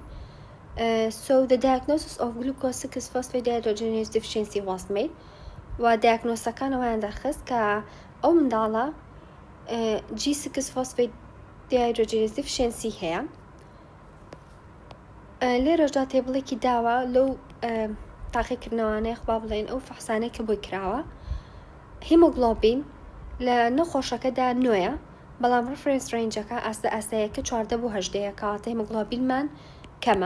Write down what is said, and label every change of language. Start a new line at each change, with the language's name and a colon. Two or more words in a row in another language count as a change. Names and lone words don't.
English: So the diagnosis of glucose 6-phosphate dehydrogenase deficiency was made
Central Kurdish: و دیاگنۆسەکانەوەیان دەرخست کە ئەو منداڵە
English: G6-phosphate dehydrogenase deficiency هەیە.
Central Kurdish: لێرەشدا تێبڵێکی داوە لەو تاقیکردنەوانەیە با بڵێن ئەو فەحسانەی کە بۆی کراوە هیمۆگلۆبین لە نەخۆشەکەدا نوێیە بەڵام
English: reference range
Central Kurdish: ئاستە ئاستەیەکە 14 بۆ 18 کاتە هیمۆگلۆبینمان کەمە.